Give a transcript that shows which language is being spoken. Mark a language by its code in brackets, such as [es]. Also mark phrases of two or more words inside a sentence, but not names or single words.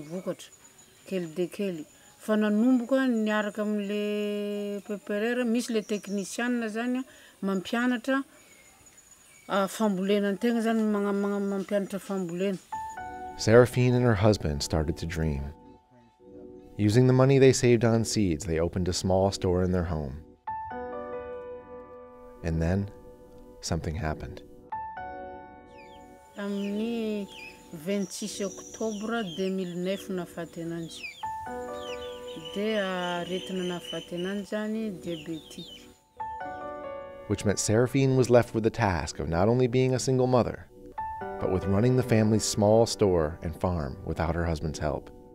[mg] vokatra kely de kely fa nanomboka niaraka am'le PPRR misy le technicienne zany mampianatra fambolena antegna zany mampianatra fambolena. [en] Séraphine and her husband started to dream. Using the money they saved on seeds, they opened a small store in their home. And then, something happened. [mg] Amin'ny 26 Octobre 2009 nafaty ananjy. Dia aretina nafaty ananjy zany diabétique. [en] Which meant Séraphine was left with the task of not only being a single mother, but with running the family's small store and farm without her husband's help.